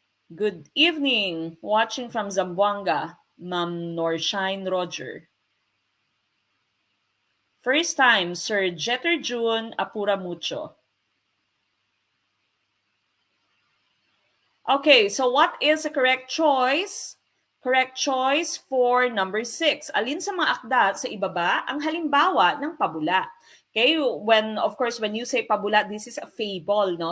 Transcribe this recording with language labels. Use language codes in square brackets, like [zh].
[en] Good evening, watching from Zamboanga, Ma'am Norshine Roger. First time, Sir Jeter June Apura Mucho. Okay, so what is the correct choice? Correct choice for number 6. [tl] Alin sa mga akda sa ibaba ang halimbawa ng pabula? [en] Okay, when of course when you say pabula, this is a fable, no?